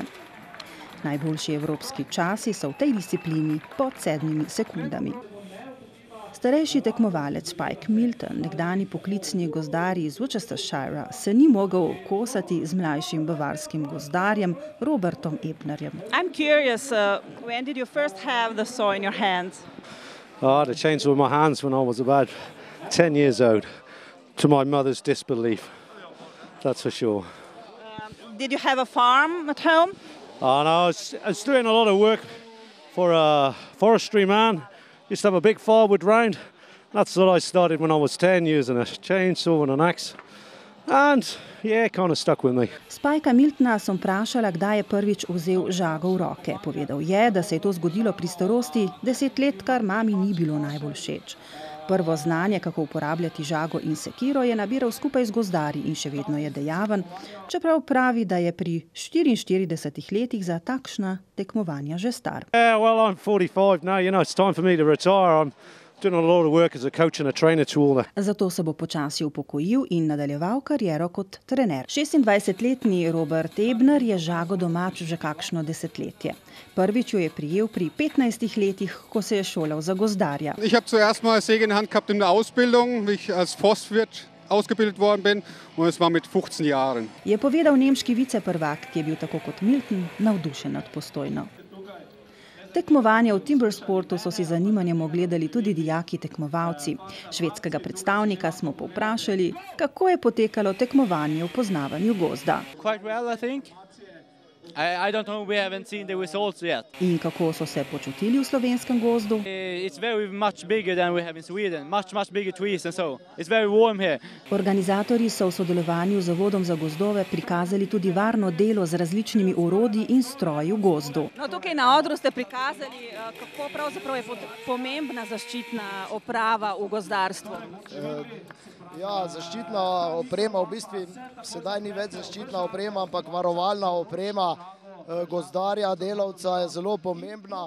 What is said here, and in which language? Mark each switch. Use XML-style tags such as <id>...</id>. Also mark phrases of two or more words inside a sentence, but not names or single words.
<sl>Najboljši evropski časi so v tej disciplini pod 7 sekundami. Starejši tekmovalec Spike Milton, nekdanji poklicni gozdar iz Worcestershira, se ni mogel kosati z mlajšim bavarskim gozdarjem Robertom Ebnerjem.</sl> <en>I'm curious, when did you first have the saw in your hands? I had a chainsaw in my hands when I was about 10 years old, to my mother's disbelief, that's for sure. Did you have a farm at home? No, I was doing a lot of work for a forestry man. Used to have a big firewood round. That's what I started when I was 10, using a chainsaw and an axe. And yeah, it kind of stuck with me.</en> <sl>Spikea Miltona sem vprašala, kdaj je prvič vzel žago v roke. Povedal je, da se je to zgodilo pri starosti 10 let, kar mami ni bilo najbolj všeč. Prvo znanje, kako uporabljati žago in sekiro, je nabiral skupaj z gozdarji in še vedno je dejaven, čeprav pravi, da je pri 44 letih za takšna tekmovanja že star.</sl> <en>Well, I'm 45 now, you know, it's time for me to retire. I'm doing a lot of work as a coach and a trainer to all the...</en> <sl>Zato se bo počasi upokojil in nadaljeval kariero kot trener. 26-letni Robert Ebner je žago domač že kakšno desetletje. Prvič jo je prijel pri 15 letih, ko se je šolal za gozdarja.</sl> <de>Ich habe zuerst mal Säge in der Hand gehabt in der Ausbildung, wie ich als Forstwirt ausgebildet worden bin, und es war mit 15 Jahren.</de> <sl>Je povedal nemški viceprvak, ki je bil tako kot Milton navdušen nad Postojno. Tekmovanje v timbersportu so si z zanimanjem ogledali tudi dijaki tekmovalci. Švedskega predstavnika smo povprašali, kako je potekalo tekmovanje v poznavanju gozda.</sl> <en>I don't know, we haven't seen the results yet.</en> <sl>In kako so se počutili v slovenskem gozdu?</sl> <en>It's very much bigger than we have in Sweden. Much bigger trees and so. It's very warm here.</en> <sl>Organizatorji so v sodelovanju z Zavodom za gozdove prikazali tudi varno delo z različnimi orodji in stroji v gozdu. No, tukaj na odru ste prikazali, kako pravzaprav je pomembna zaščitna oprava v gozdarstvu. Ja, zaščitna oprema v bistvu sedaj ni več zaščitna oprema, ampak varovalna oprema gozdarja, delavca je zelo pomembna.</sl>